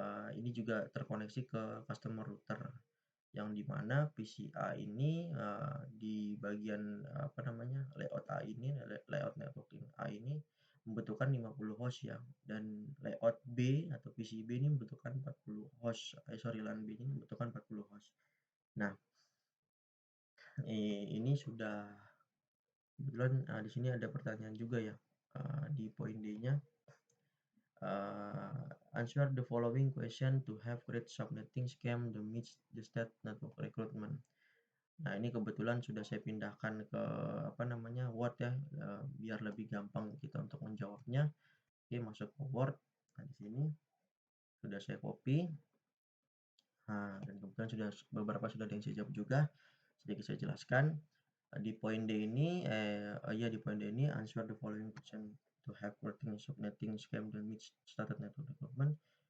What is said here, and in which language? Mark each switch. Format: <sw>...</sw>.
<id>Ini juga terkoneksi ke customer router, yang dimana PCA ini di bagian layout A ini, layout networking A ini membutuhkan 50 host ya, dan layout B atau PCB ini membutuhkan 40 host. LAN B ini membutuhkan 40 host. Nah, ini sudah kebetulan di sini ada pertanyaan juga ya di poin D-nya.</id> <en>Answer the following question to have create subnetting scheme that meets the state network requirement.</en> <id>Nah, ini kebetulan sudah saya pindahkan ke Word ya, biar lebih gampang kita untuk menjawabnya. Oke, masuk ke Word. Nah, di sini sudah saya copy. Nah, dan kebetulan beberapa sudah ada yang saya jawab juga. Sedikit saya jelaskan. Di poin D ini,</id> <en>answer the following question to have working subnetting scheme that meets stated network requirement.</en>